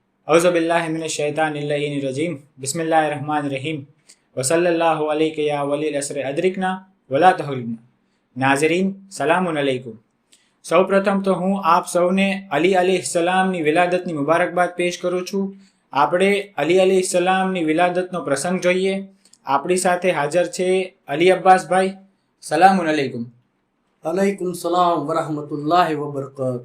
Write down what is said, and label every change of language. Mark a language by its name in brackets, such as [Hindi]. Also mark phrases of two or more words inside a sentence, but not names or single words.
[Arabic] أعوذ بالله من الشيطان الرجيم بسم الله الرحمن الرحيم وصلى الله عليك يا ولي العصر أدركنا ولا تهلكنا. नाज़रीन سلام عليكم. [Gujarati] સૌપ્રથમ તો હું આપ સૌને અલી અલૈહિસ્સલામની વિલાદતની મુબારકબાદ પેશ કરું છું। આપણે અલી અલૈહિસ્સલામની વિલાદતનો પ્રસંગ જોઈએ। આપણી સાથે હાજર છે અલી અબ્બાસભાઈ। [Arabic] سلام عليكم. عليكم السلام ورحمة الله وبركاته.